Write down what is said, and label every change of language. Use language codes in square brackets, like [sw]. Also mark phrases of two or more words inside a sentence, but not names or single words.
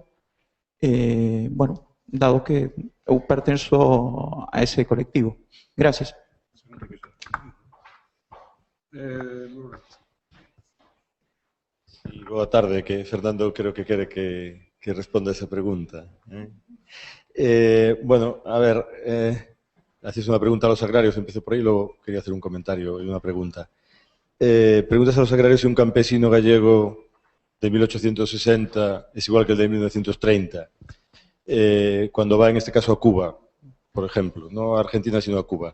[gl] Bueno, dado que eu pertenzo a ese colectivo. [es] Gracias. [gl] Sí, boa tarde, que Fernando creo que quere que responda esa pregunta. [es] Bueno, a ver, haces una pregunta a los agrarios, empiezo por ahí, luego quería hacer un comentario y una pregunta. Preguntas a los agrarios si un campesino gallego de 1860 es igual que el de 1930, cuando va en este caso a Cuba, por ejemplo, no a Argentina sino a Cuba.